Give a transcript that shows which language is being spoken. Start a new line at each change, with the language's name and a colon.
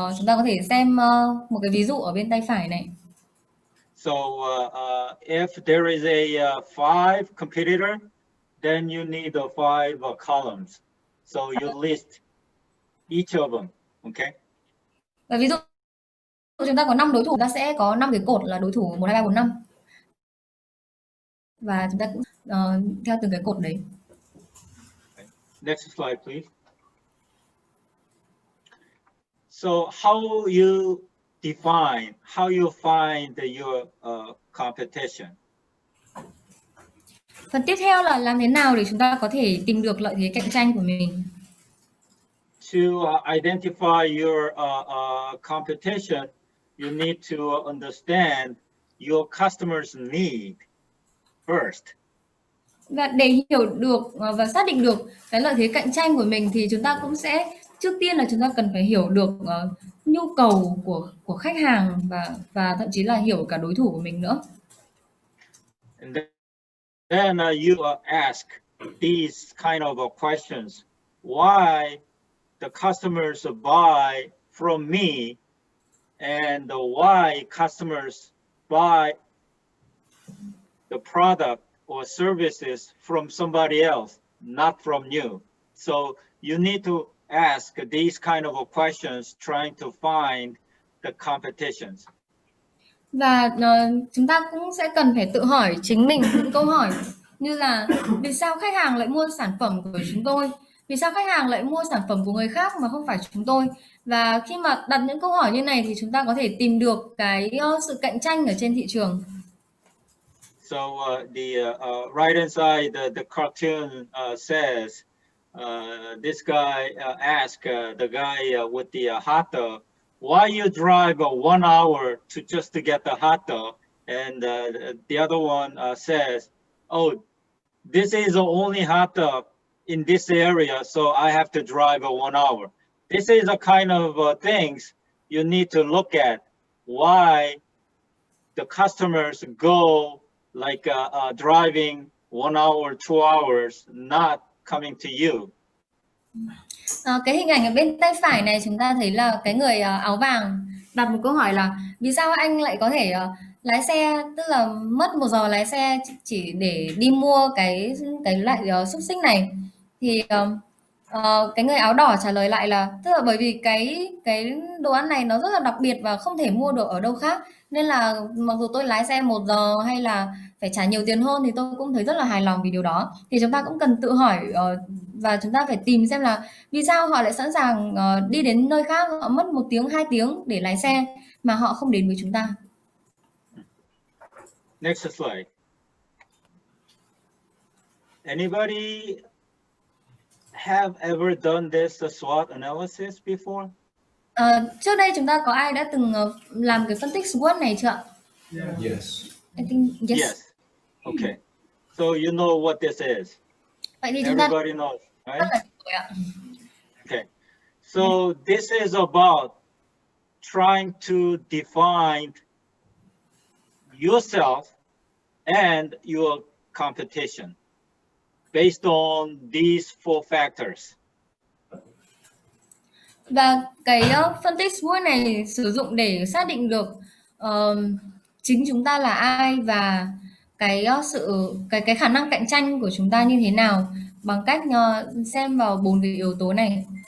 Vietnamese: Chúng ta có thể xem một cái ví dụ ở bên tay phải này.
English: So if there is a 5 competitor, then you need the 5 columns. So you list each of them, okay?
Vietnamese: Và ví dụ chúng ta có 5 đối thủ, ta sẽ có 5 cái cột là đối thủ 1, 2, 3, 4, 5. Và chúng ta cũng theo từng cái cột đấy.
English: Next slide, please. So how you define, how you find your competition?
Vietnamese: Phần tiếp theo là làm thế nào để chúng ta có thể tìm được lợi thế cạnh tranh của mình.
English: To identify your competition, you need to understand your customer's need first.
Vietnamese: Và để hiểu được và xác định được cái lợi thế cạnh tranh của mình thì chúng ta cũng sẽ trước tiên là chúng ta cần phải hiểu được nhu cầu của khách hàng và thậm chí là hiểu cả đối thủ của mình nữa.
English: And then you ask these kind of questions. Why the customers buy from me, and why customers buy the product or services from somebody else, not from you. So you need to ask these kind of questions trying to find the competitions.
Vietnamese: Và chúng ta cũng sẽ cần phải tự hỏi chính mình những câu hỏi như là vì sao khách hàng lại mua sản phẩm của chúng tôi? Vì sao khách hàng lại mua sản phẩm của người khác mà không phải chúng tôi? Và khi mà đặt những câu hỏi như này thì chúng ta có thể tìm được cái sự cạnh tranh ở trên thị trường.
English: So the right hand side, the cartoon says, this guy asked the guy with the hot dog, why you drive 1 hour to just to get the hot dog? And the other one says, oh, this is the only hot dog in this area, so I have to drive 1 hour. This is a kind of things you need to look at. Why the customers go like driving 1 hour, 2 hours, not coming to you.
Vietnamese: Cái hình ảnh ở bên tay phải này chúng ta thấy là cái người áo vàng đặt một câu hỏi là vì sao anh lại có thể lái xe, tức là mất 1 giờ lái xe chỉ để đi mua cái loại xúc xích này. Thì cái người áo đỏ trả lời lại là tức là bởi vì cái đồ ăn này nó rất là đặc biệt và không thể mua được ở đâu khác, nên là mặc dù tôi lái xe 1 giờ hay là phải trả nhiều tiền hơn thì tôi cũng thấy rất là hài lòng vì điều đó. Thì chúng ta cũng cần tự hỏi và chúng ta phải tìm xem là vì sao họ lại sẵn sàng đi đến nơi khác, họ mất 1 tiếng, 2 tiếng để lái xe mà họ không đến với chúng ta.
English: Next slide. Anybody have ever done this SWOT analysis before?
Vietnamese: Trước đây chúng ta có ai đã từng làm cái phân tích SWOT này chưa ạ?
English: Yes. I think yes. Yes. Okay. So you know what this is.
Vietnamese: Vậy thì chúng ta
English: Everybody knows,
Vietnamese: rất
English: right?
Vietnamese: là rồi ạ.
English: Okay. So this is about trying to define yourself and your competition based on these 4 factors.
Vietnamese: Và cái phân tích SWOT này sử dụng để xác định được chính chúng ta là ai và cái cái khả năng cạnh tranh của chúng ta như thế nào bằng cách xem vào 4 cái yếu tố này.